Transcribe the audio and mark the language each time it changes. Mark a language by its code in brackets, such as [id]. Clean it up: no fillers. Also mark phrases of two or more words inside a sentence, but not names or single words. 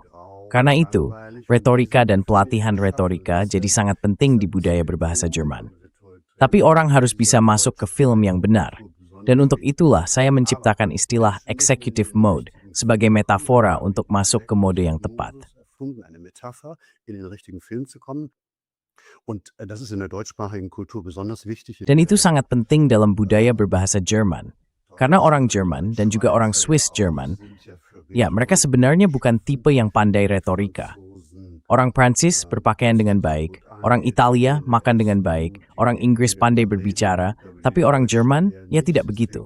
[id] Karena itu, retorika dan pelatihan retorika jadi sangat penting di budaya berbahasa Jerman. Tapi orang harus bisa masuk ke film yang benar. Dan untuk itulah saya menciptakan istilah [en] executive mode [id] sebagai metafora untuk masuk ke mode yang tepat. [de] Eine Metapher in den richtigen Film zu kommen. Und das ist in der deutschsprachigen Kultur besonders wichtig. [id] Dan itu sangat penting dalam budaya berbahasa Jerman. Karena orang Jerman dan juga orang Swiss Jerman, mereka sebenarnya bukan tipe yang pandai retorika. Orang Prancis berpakaian dengan baik, orang Italia makan dengan baik, orang Inggris pandai berbicara, tapi orang Jerman tidak begitu.